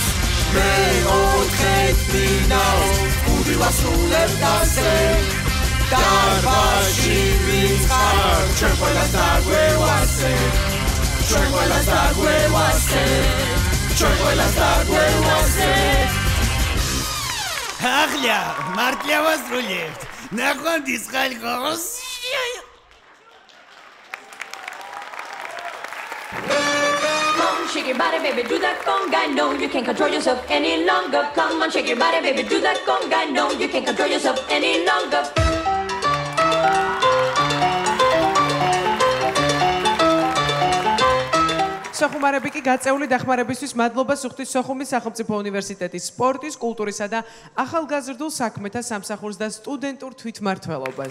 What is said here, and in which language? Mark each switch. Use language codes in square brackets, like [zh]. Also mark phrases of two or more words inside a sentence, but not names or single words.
[ka] მე ოთხეთ მინაო გუნდი ვასრულებთ ასე დარბაზში ვინც ხარ ჩვენ ყველას დაგვევასე ჩვენ ყველას დაგვევასე ჩვენ ყველას დაგვევასე ახლა მარტია ვასრულებთ ნახვამდის ხალხოს [en] Shake your body, baby, do that conga. No, you can't control yourself any longer. Come on, shake your body, baby, do that conga. No, you can't control yourself any longer. [ka] სოხუმარები კი გაწეული დახმარებისთვის მადლობა სუხთის სოხუმის სახელმწიფო უნივერსიტეტის სპორტის, კულტურისა და ახალგაზრდულ საქმეთა სამსახურს და სტუდენტურ თვითმმართველობას.